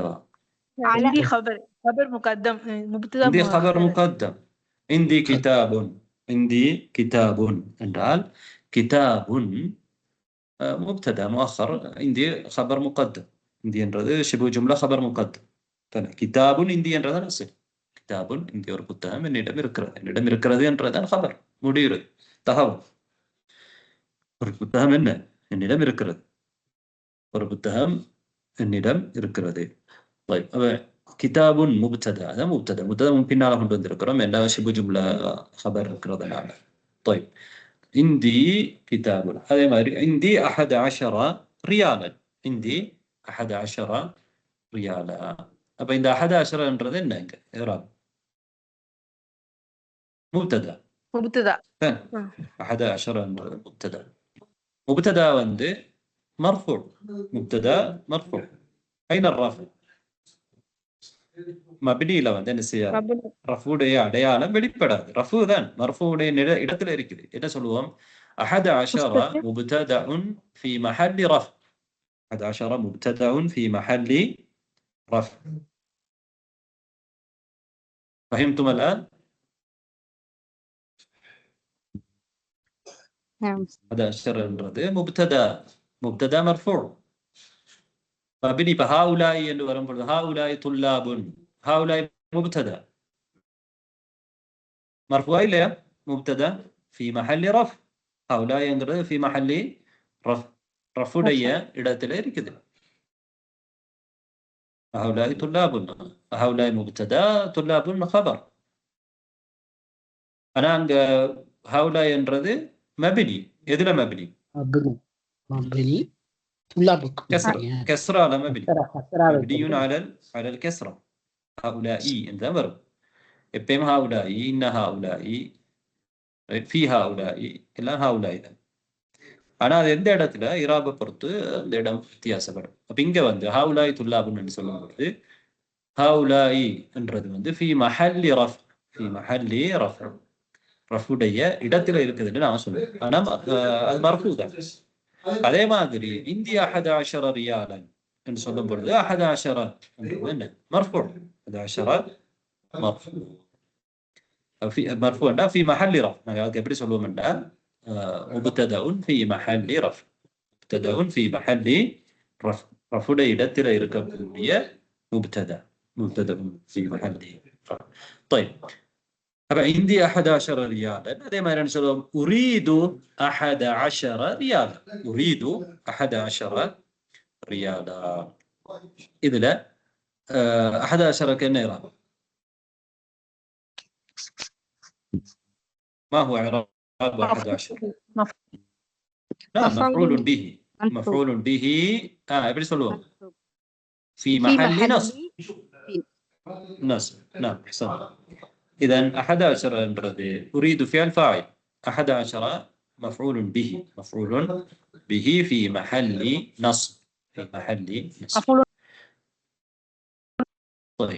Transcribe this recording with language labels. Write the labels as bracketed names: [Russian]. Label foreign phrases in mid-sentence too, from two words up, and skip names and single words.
[Arabic] عندي خبر مقدم. مبتدا عندي خبر مقدم. عندي كتاب என்றால் كتاب مبتدا مؤخر. عندي خبر مقدم. عندي என்றது شبه جملة خبر مقدم. كتاب عندي [Tamil] என்றது அசல். [Arabic] كتاب عندي [Tamil] ஒரு புத்தகம் என்னிடம் இருக்கிறது என்றதான் خبر முடியுது தகவல். ஒரு புத்தகம் என்னிடம் இருக்கிறது. ஒரு புத்தகம் என்னிடம் இருக்கிறது. [Arabic] طيب كتاب مبتدا. هذا مبتدا [Tamil] பின்னால கொண்டு வந்திருக்கிறோம். [Arabic] எல்லா شبه جملة خبر இருக்கிறதுனால. طيب عندي كتاب. [Tamil] அதே மாதிரி [Arabic] عندي 11 ريالا. عندي 11 ريالا. [Tamil] அப்ப இந்த 11ன்றது என்ன இங்க இராப்? முப்ததா. [Arabic] مبتدأ [Tamil] 11ன்றது முப்ததா. முப்ததா வந்து மர்ஃபூ. [Arabic] مبتدأ مرفوع. أين الرفع? [Tamil] மப்னியில வந்து என்ன செய்யாது? [Arabic] مبني [Tamil] ரஃபுடைய அடையாளம் வெளிப்படாது. ரஃபு தான் மர்ஃபுடைய இடத்துல இருக்குது. என்ன சொல்லுவோம்? [Arabic] 11 முப்ததஉன் في محل رفع. 11 مبتدأ في محل رفع. فهمتم الآن؟ نعم. 11ன்றது مبتدأ مرفوع. مبني. فهؤلاء [Tamil] என்று வரும்போது [Arabic] هؤلاء طلاب. هؤلاء مبتدأ مرفوع இல்லையா? مبتدأ في محل رفع. هؤلاء என்கிறது في محل رفع. [Tamil] ரஃபுடைய இடத்துல இருக்குது. [Arabic] هؤلاء طلاب. هؤلاء مبتدأ طلاب خبر. [Tamil] ஆனா அங்க هؤلاء என்றது மப்னி. எதுல மப்னி? [Arabic] مبني طلابك كسرة على مبني. مبني على الكسرة. هؤلاء [Tamil] இந்த வரும். எப்பயும் [Arabic] هؤلاء إن هؤلاء في هؤلاء எல்லாம் هؤلاء தான். [Tamil] ஆனா அது எந்த இடத்துல இராபை பொறுத்து அந்த இடம் வித்தியாசப்படும். அப்ப இங்க வந்து [Arabic] هؤلاء طلاب [Tamil] சொல்லும்போது ஹவுலாய் என்றது வந்து [Arabic] في محل رفع. في محل رفع. [Tamil] ரஃபுடைய இடத்துல இருக்குதுன்னு நான் சொல்லுவேன். ஆனா அது மர்ஃபூ தான். அதே மாதிரி [Arabic] عندي 11 ريالا [Tamil] என்று சொல்லும் பொழுது 11 என்றது என்ன? [Arabic] مرفوع. 11 مرفوع. مرفوع என்றா في محل رفع. [Tamil] நாங்க அதுக்கு எப்படி சொல்லுவோம்னா [Arabic] مبتدأ في محل رفع. مبتدأ في محل رفع. رفع [Tamil] இடத்துல இருக்கக்கூடிய [Arabic] مبتدأ. مبتدأ في محل رفع. طيب. [Tamil] அப்ப [Arabic] عندي 11 ريالا. [Tamil] அதே மாதிரி என்ன சொல்லுவோம்? [Arabic] أريد 11 ரியாலா. أريد 11 ரியாலா. [Tamil] இதுல 11க்கு என்ன இராப்? [Arabic] ما هو إعراب 11؟ مفعول به. مفعول به. [Tamil] எப்படி சொல்லுவோம்? [Arabic] في محل نصب. نصب. نعم احسنت. اذا 11 என்றது أريد فعل فاعل. 11 مفعول به. مفعول به في محل نصب. في محل نصب. طيب.